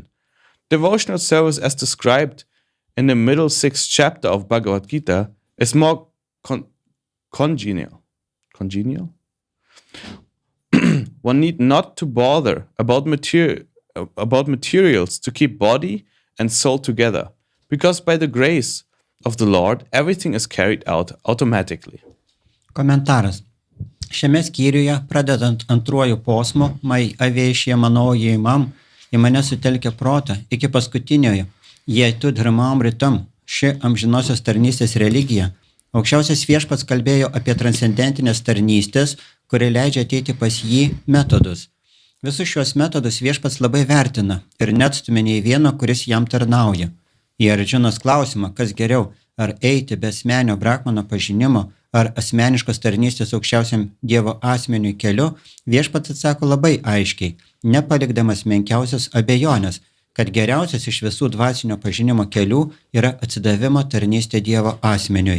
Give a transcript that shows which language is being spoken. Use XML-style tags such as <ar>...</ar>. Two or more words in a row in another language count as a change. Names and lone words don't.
<en>Devotional service, as described in the middle 6th chapter of Bhagavad Gita, is more congenial. Congenial? One need not to bother about materials to keep body and soul together, because by the grace of the Lord, everything is carried out automatically.</en> <lt>Komentaras. Šiame skyriuje, pradedant antruoju posmu,</lt> <sa>मय्यावेश्य मनो ये माम्,</sa> <lt>į mane sutelkia protą, iki paskutiniojo,</lt> <sa>ये तु धर्मामृतम्,</sa> <lt>ši amžinosios tarnystės religija, aukščiausias viešpats kalbėjo apie transcendentinės tarnystės, kuri leidžia ateiti pas jį metodus. Visus šios metodus viešpats labai vertina ir neatstumia nei vieno, kuris jam tarnauja. Į Arjunos klausimą, kas geriau, ar eiti be asmenio brahmano pažinimo, ar asmeniškos tarnystės aukščiausiam Dievo asmeniui keliu, viešpats atsako labai aiškiai, nepalikdamas menkiausios abejonės, kad geriausias iš visų dvasinio pažinimo kelių yra atsidavimo tarnystė Dievo asmeniui.</lt>